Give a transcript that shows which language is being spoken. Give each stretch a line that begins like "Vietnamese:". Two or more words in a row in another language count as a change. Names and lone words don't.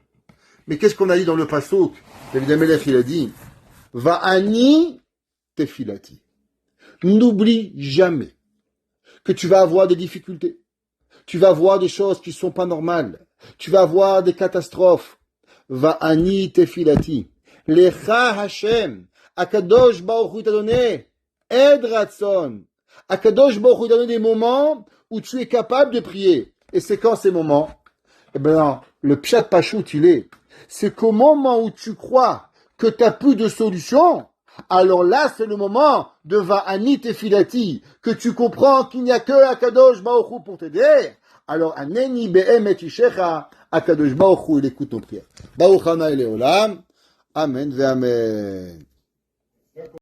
French: Mais qu'est-ce qu'on a dit dans le pasuk? David Amelech, il a dit,
Hebrew: ואני תפילתי.
French: N'oublie jamais que tu vas avoir des difficultés. Tu vas avoir des choses qui sont pas normales. Tu vas avoir des catastrophes.
Hebrew: ואני תפילתי. לך השם. הקדוש ברוך הוא
French: t'a donné
Hebrew: עת רצון. הקדוש ברוך הוא
French: t'a donné des moments où tu es capable de prier. Et c'est quand ces moments? Eh ben, le
Hebrew: פשט פשוט,
French: il est. C'est qu'au moment où tu crois que tu n'as plus de solution, alors là, c'est le moment de
Hebrew: ואני תפילתי,
French: que tu comprends qu'il n'y a que
Hebrew: הקדוש ברוך הוא
French: pour t'aider. Alors,
Hebrew: ענני באמת ישעך, הקדוש ברוך הוא,
French: il écoute ton prière.
Hebrew: ברוך השם לעולם. אמן ואמן.